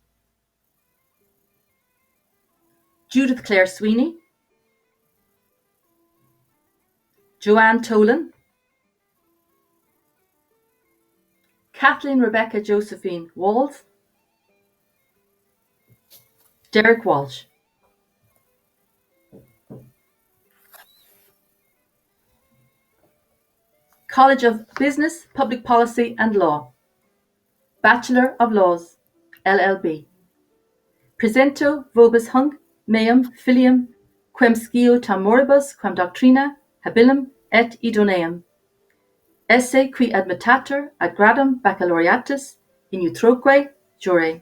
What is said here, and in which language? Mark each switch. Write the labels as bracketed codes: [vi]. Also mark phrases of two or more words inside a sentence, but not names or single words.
[en] Judith Clare Sweeney. Joanne Tolan. Kathleen Rebecca Josephine Walls, Derek Walsh. College of Business, Public Policy and Law, Bachelor of Laws, LLB. [la] Presento vobis hunc meum filium quem scio tam moribus quam doctrina habilum et idoneum. Esse qui admitatur ad gradum baccalaureatus in utroque jure.